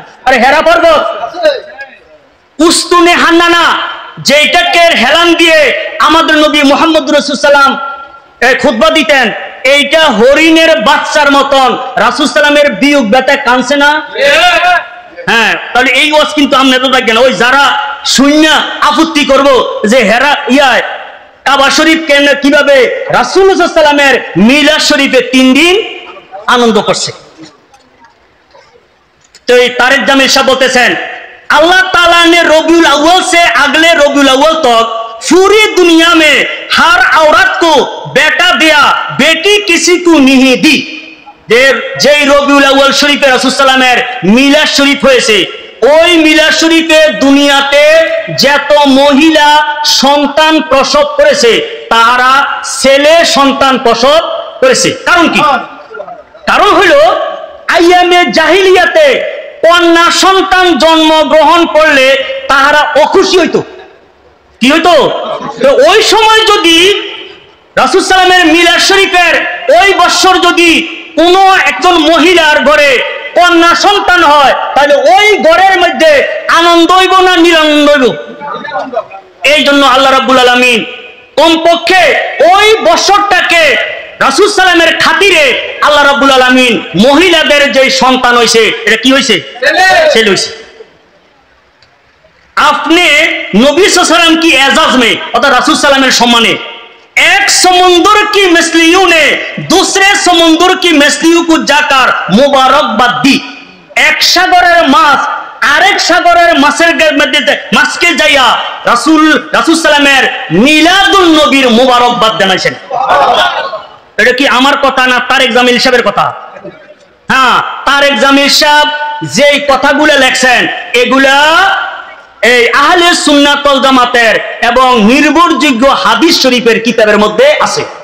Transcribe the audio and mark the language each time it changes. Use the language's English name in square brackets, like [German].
[Bangla] আরে হেরা পর্বত উস্তুনে হান্নানা যেটাকে হেলান দিয়ে আমাদের নবী মুহাম্মদ রাসূলুল্লাহ সাল্লাম খুতবা দিতেন, এইটা হরিণের বাচ্চার মতন রাসূল সাল্লামের বিয়োগ ব্যথায় কাঁদছে না? হ্যাঁ, তাহলে এই ওয়াজ কিন্তু আমরা তো দেখেন ওই যারা শূন্য আপত্তি করব যে হেরা কাবা শরীফ কেন কিভাবে রাসূলুল্লাহ সাল্লাল্লাহু আলাইহি ওয়াসাল্লামের মিলাদ শরীফে 3 দিন আনন্দ করছে। তো এই তারেক জামিল সাহেব বলতেছেন [Hindi] अल्लाह ताला ने रबीउल अव्वल से अगले रबीउल अव्वल तक पूरी दुनिया में हर औरत को बेटा दिया, बेटी किसी को नहीं दी। [Bangla] যে রবিউল আউয়াল শরীফে রাসূল সাল্লামের মিলাদ শরীফ হয়েছে, ওই মিলাদ শরীফে দুনিয়াতে যত মহিলা সন্তান প্রসব করেছে তারা ছেলে সন্তান প্রসব করেছে। কারণ কি? কারণ হলো আইয়ামে জাহিলিয়াতে কন্যা সন্তান জন্মগ্রহণ করলে তাহারা অখুশি হইতো। কি হইতো? ওই সময় যদি রাসূল সাল্লামের মিলাদ শরীফের ওই বছর যদি কোনো একজন মহিলার ঘরে কন্যা সন্তান হয় তাহলে ওই ঘরের মধ্যে আনন্দ হইব না নিরানন্দ হইব? এই জন্য আল্লাহ রাব্বুল আলামিন কমপক্ষে ওই বছরটাকে রাসূল সাল্লামের খাতিরে আল্লাহ রাব্বুল আলামিন মহিলাদের যে সন্তান হইছে এটা কি হইছে? ছেলে হইছে। আপনি নবী সাল্লাল্লাহু আলাইহি ওয়াসাল্লাম কি [Hindi] एजाज में [Bangla] অর্থাৎ রাসূল সাল্লামের সম্মানে [Hindi] एक समुंदर की मछलियों ने दूसरे समुंदर की मछलियों को जाकर मुबारकबाद दी। [Bangla] एक सागरेर माছ আরেক সাগরের মাছের মধ্যে মাছকে যাইয়া রাসূল সাল্লামের মিলাদুন নবীর মুবারকবাদ জানাইছেন। এটা কি আমার কথা না তারেক জামিল সাহেবের কথা? হ্যাঁ, তারেক জামিল সাহেব যেই কথাগুলো লেখছেন এগুলা এই আহলে সুন্নাত ওয়াল জামাতের এবং নির্ভরযোগ্য হাদিস শরীফের কিতাবের মধ্যে আছে।